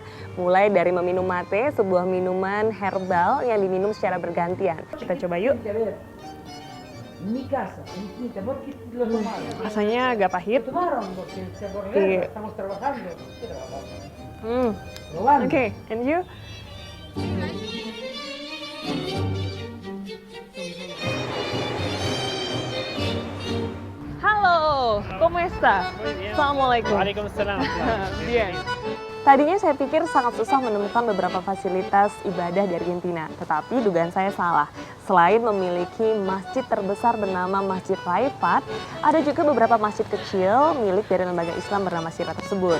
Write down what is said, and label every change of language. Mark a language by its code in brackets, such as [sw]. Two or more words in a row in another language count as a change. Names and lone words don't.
[id] Mulai dari meminum mate, sebuah minuman herbal yang diminum secara bergantian. Kita coba yuk. Rasanya agak pahit. Oke, [en] and you? [es] Halo, ¿cómo está? [id] Assalamualaikum. Waalaikumsalam. Bien. Tadinya saya pikir sangat susah menemukan beberapa fasilitas ibadah di Argentina, tetapi dugaan saya salah. Selain memiliki masjid terbesar bernama Masjid Raifat, ada juga beberapa masjid kecil milik dari lembaga Islam bernama Syifa tersebut.